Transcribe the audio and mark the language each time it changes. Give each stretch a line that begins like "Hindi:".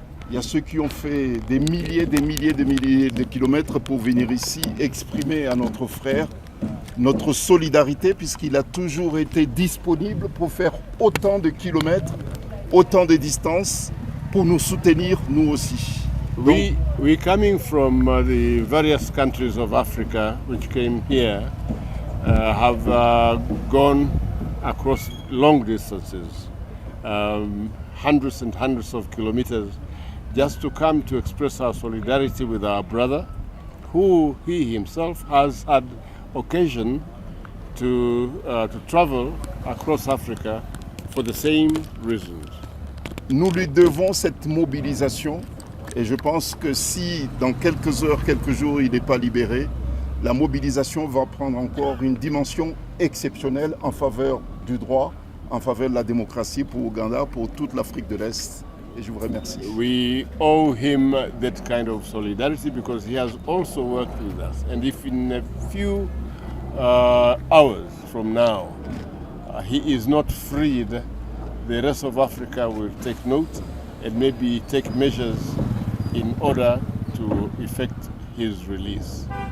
French: Il y a ceux qui ont fait des milliers de kilomètres pour venir ici exprimer à notre frère notre solidarité, puisqu'il a toujours été disponible pour faire autant de kilomètres, autant de distances, pour nous soutenir nous aussi.
English: We coming from the various countries of Africa which came here have gone across long distances, hundreds and hundreds of kilometers, just to come to express our solidarity with our brother, who he himself has had occasion to travel across Africa for the same reasons.
French: Nous lui devons cette mobilisation, et je pense que si dans quelques heures, quelques jours, il n'est pas libéré, la mobilisation va prendre encore une dimension exceptionnelle en faveur du droit, en faveur de la démocratie pour Ouganda, pour toute l'Afrique de l'Est. Et je vous remercie.
English: We owe him that kind of solidarity because he has also worked with us. And if in a few hours from now he is not freed, the rest of Africa will take note and maybe take measures in order to effect his release.